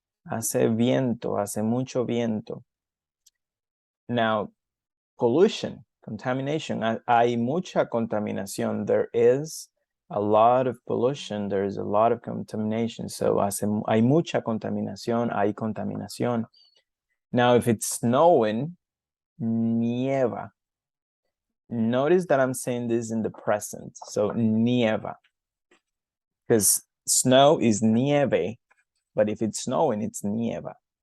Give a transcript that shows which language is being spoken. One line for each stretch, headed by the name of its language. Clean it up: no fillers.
Spanish: Hace viento, hace mucho viento.
English: Now, pollution, contamination.
Spanish: Hay mucha contaminación.
English: There is a lot of pollution. There is a lot of contamination.
Spanish: So hay mucha contaminación, hay contaminación.
English: Now, if it's snowing, nieva. Notice that I'm saying this in the present. So nieva. Because snow is nieve, but if it's snowing, it's nieva.